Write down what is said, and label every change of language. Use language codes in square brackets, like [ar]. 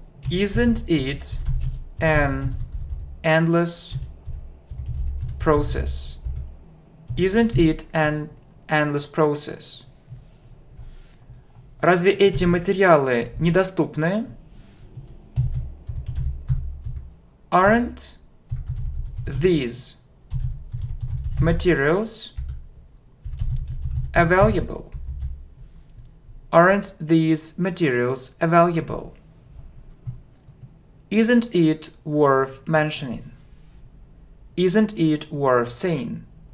[en] Isn't it an endless process? Isn't it an endless process? [ru] Разве эти материалы недоступны? [en] Aren't these materials available? Aren't these materials available? Isn't it worth mentioning? Isn't it worth saying?